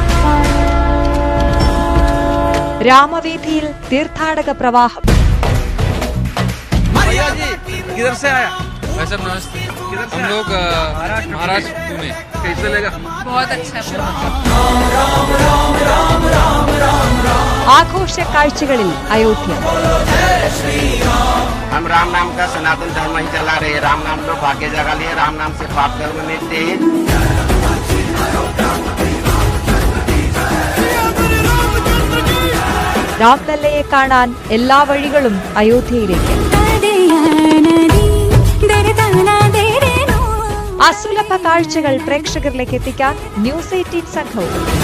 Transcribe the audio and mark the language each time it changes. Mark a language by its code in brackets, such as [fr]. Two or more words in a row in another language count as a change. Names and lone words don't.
[ml] രാമവീഥിയിൽ തീർത്ഥാടക പ്രവാഹം. ആഘോഷ കാഴ്ചകളിൽ അയോധ്യ. [hi] हम राम नाम का सनातन धर्म ही चला रहे, राम नाम तो भाग्य जगा लिए, राम नाम से पाप कर्म मिटते हैं. [ml] രാംലല്ലയെ കാണാൻ എല്ലാ വഴികളും അയോധ്യയിലേക്ക്. അസുലഭ കാഴ്ചകൾ പ്രേക്ഷകരിലേക്ക് എത്തിക്കാൻ ന്യൂസ് 18 സംഘവും.